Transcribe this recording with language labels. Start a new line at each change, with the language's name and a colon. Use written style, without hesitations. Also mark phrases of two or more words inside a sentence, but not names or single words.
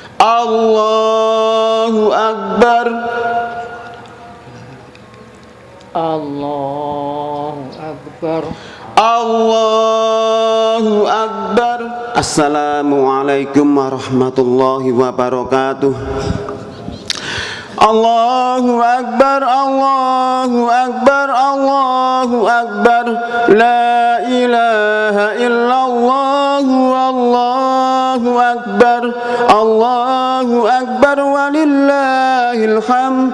Arabic: الله أكبر الله أكبر الله أكبر. السلام عليكم ورحمة الله وبركاته. الله أكبر، الله أكبر، الله أكبر. لا إله إلا الله، الله أكبر. الله أكبر ولله الحمد.